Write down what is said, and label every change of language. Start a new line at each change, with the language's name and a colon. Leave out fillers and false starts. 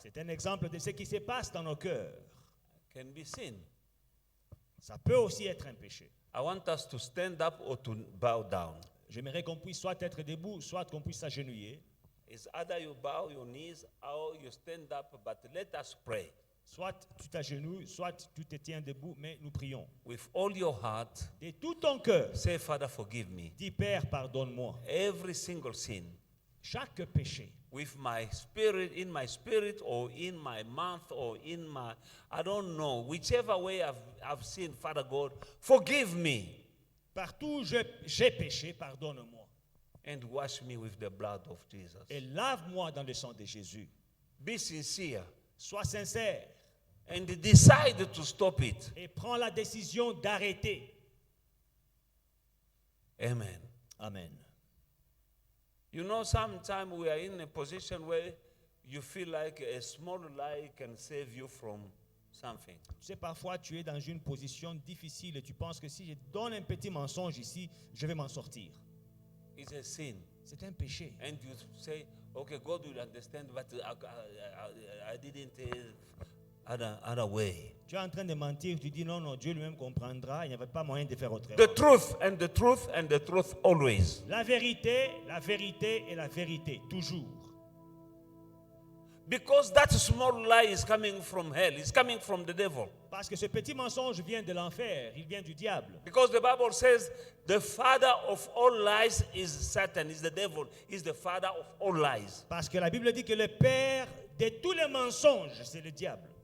French: C'est un exemple de ce qui se passe dans nos cœurs.
English: Can be sin.
French: Ça peut aussi être un péché.
English: I want us to stand up or to bow down.
French: J'aimerais qu'on puisse soit être debout, soit qu'on puisse s'agenouiller.
English: It's either you bow your knees or you stand up, but let us pray.
French: Soit tu t'agenouilles, soit tu te tiens debout, mais nous prions.
English: With all your heart,
French: De tout ton cœur,
English: say, Father, forgive me.
French: dis Père, pardonne-moi.
English: Every single sin.
French: Chaque péché,
English: With my spirit, in my spirit, or in my mouth, or in my, I don't know, whichever way I've sinned, Father God, forgive me.
French: partout où j'ai péché, pardonne-moi.
English: And wash me with the blood of Jesus.
French: Et lave-moi dans le sang de Jésus.
English: Be sincere.
French: Sois sincère
English: And decide to stop it.
French: et prends la décision d'arrêter.
English: Amen.
French: Amen.
English: You know, sometimes we are in a position where you feel like a small lie can save you from something.
French: Tu sais, parfois, tu es dans une position difficile et tu penses que si je donne un petit mensonge ici, je vais m'en sortir.
English: It's a sin.
French: C'est un péché.
English: And you say, okay, God will understand, but I didn't other way.
French: Tu es en train de mentir, tu dis non, non, Dieu lui-même comprendra, il n'y avait pas moyen de faire autrement.
English: The truth and the truth and the truth always.
French: La vérité et la vérité, toujours.
English: Because that small lie is coming from hell. It's coming from the devil.
French: Parce que ce petit mensonge vient de l'enfer, il vient du diable.
English: Because the Bible says the father of all lies is Satan, is the devil, is the father of all lies.
French: Parce que la Bible dit que le père de tous les mensonges, c'est le diable.